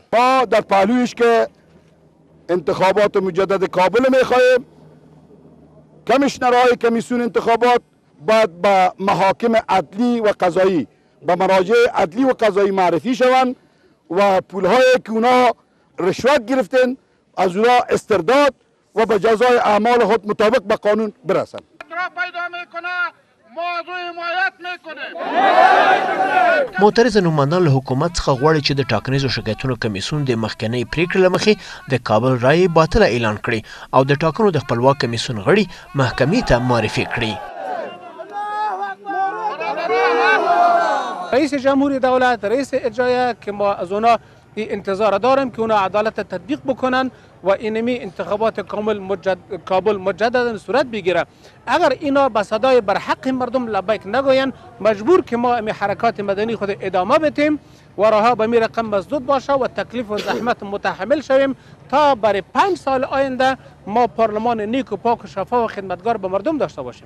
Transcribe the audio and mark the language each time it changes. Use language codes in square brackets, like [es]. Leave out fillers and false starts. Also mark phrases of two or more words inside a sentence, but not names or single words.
[fa] ما در پهلویش که انتخابات مجدد کابل میخواهیم، کمیشنرهای کمیسیون انتخابات باید به محاکم عدلی و قضایی به مراجع عدلی و قضایی معرفی شوند و پولهایی که اونا رشوت گرفتن از اونا استرداد و به جزای اعمال خود مطابق به قانون برسند. [ps] معترضه نوماندان له حکومت څخه غواړي چې د ټاکنیزو شکایتونو کمیسیون د مخکنۍ پریکړې له مخې د کابل رایې باطله اعلان کړي او د ټاکنو د خپلواک کمیسیون غړي محکمې ته معرفي کړي. [fa] رئیس جمهوری دولت، رئیس اجرایه که ما از اونا انتظار داریم که اونا عدالت تطبیق بکنن و اینمی انتخابات کابل مجددا صورت بگیره. اگر اینا به صدای برحق مردم لبیک نگوین، مجبور که ما امی حرکات مدنی خود ادامه بدیم و راه به می رقم مسدود باشه و تکلیف و زحمت متحمل شویم تا برای 5 سال آینده ما پارلمان نیک و پاک و شفاف و خدمتگار به مردم داشته باشیم.